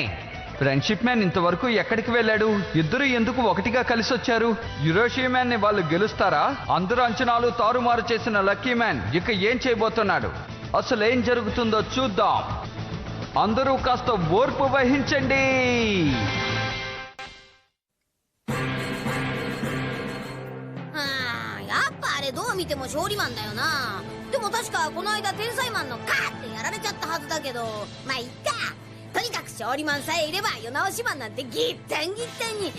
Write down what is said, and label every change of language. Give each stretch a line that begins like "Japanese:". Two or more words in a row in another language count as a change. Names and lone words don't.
Telugu: ఫ్రెండ్షిప్ మ్యాన్ ఇంతవరకు ఎక్కడికి వెళ్ళాడు? ఇద్దరు ఎందుకు ఒకటిగా కలిసి వచ్చారు? యురోషియా మ్యాన్ ని వాళ్ళు గెలుస్తారా? అందరూ అంచనాలు తారుమారు చేసిన లక్కీ మ్యాన్ ఇక ఏం చేయబోతున్నాడు? అసలు ఏం జరుగుతుందో చూద్దాం. అందరూ కాస్త ఓర్పు వహించండి.
Japanese: どう見ても勝利マンだよな。でも確かこの間天才マンのカーってやられちゃったはずだけど、まあいっか。とにかく勝利マンさえいれば世直しマンなんてギッタンギッタンに。